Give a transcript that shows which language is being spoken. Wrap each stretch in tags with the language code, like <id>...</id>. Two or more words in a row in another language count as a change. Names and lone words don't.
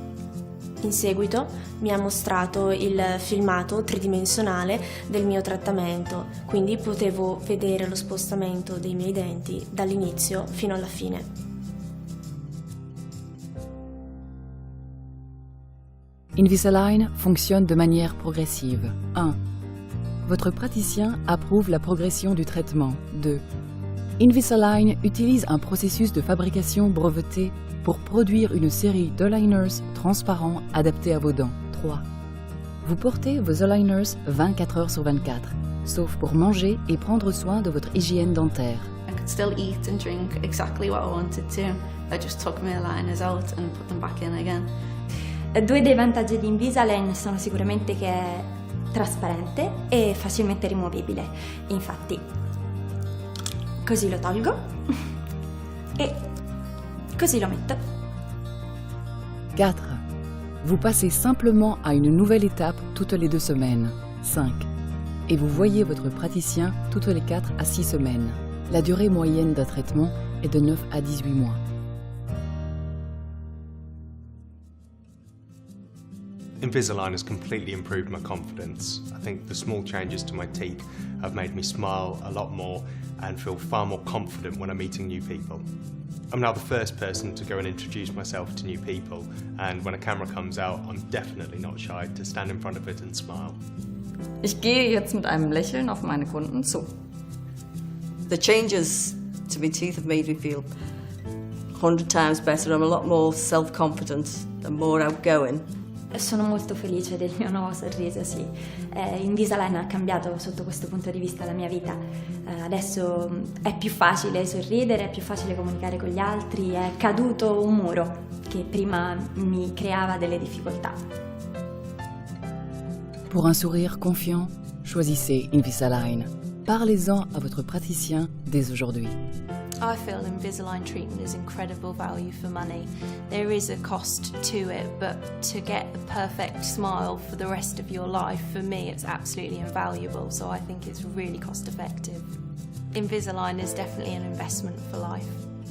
<it>In seguito mi ha mostrato il filmato tridimensionale del mio trattamento, quindi potevo vedere lo spostamento dei miei denti dall'inizio fino alla fine.</it> <fr>Invisalign fonctionne de manière progressive. 1. Votre praticien approuve la progression du traitement. 2. Invisalign utilise un processus de fabrication breveté pour produire une série d'aligners transparents adaptés à vos dents. 3. Vous portez vos aligners 24 heures sur 24, sauf pour manger et prendre soin de votre hygiène dentaire.</fr> <en>I could still eat and drink exactly what I wanted to. I just took my aligners out and put them back in again.</en> <it>Due dei vantaggi di Invisalign sono sicuramente che è trasparente e facilmente rimovibile. Infatti, così lo tolgo e così lo metto.</it> <fr>4. Vous passez simplement à une nouvelle étape toutes les 2 semaines. 5. Et vous voyez votre praticien toutes les 4 à 6 semaines. La durée moyenne d'un traitement est de 9 à 18 mois.</fr> <en>Invisalign has completely improved my confidence. I think the small changes to my teeth have made me smile a lot more and feel far more confident when I'm meeting new people. I'm now the first person to go and introduce myself to new people, and when a camera comes out, I'm definitely not shy to stand in front of it and smile.</en> <de>Ich gehe jetzt mit einem Lächeln auf meine Kunden zu.</de> <en>The changes to my teeth have made me feel 100 times better. I'm a lot more self-confident and more outgoing.</en> <it>Sono molto felice del mio nuovo sorriso, sì. Invisalign ha cambiato sotto questo punto di vista la mia vita. Adesso è più facile sorridere, è più facile comunicare con gli altri, è caduto un muro che prima mi creava delle difficoltà.</it> <fr>Pour un sourire confiant, choisissez Invisalign. Parlez-en à votre praticien dès aujourd'hui.</fr> <en>I feel Invisalign treatment is incredible value for money. There is a cost to it, but to get the perfect smile for the rest of your life, for me, it's absolutely invaluable, so I think it's really cost effective. Invisalign is definitely an investment for life.</en>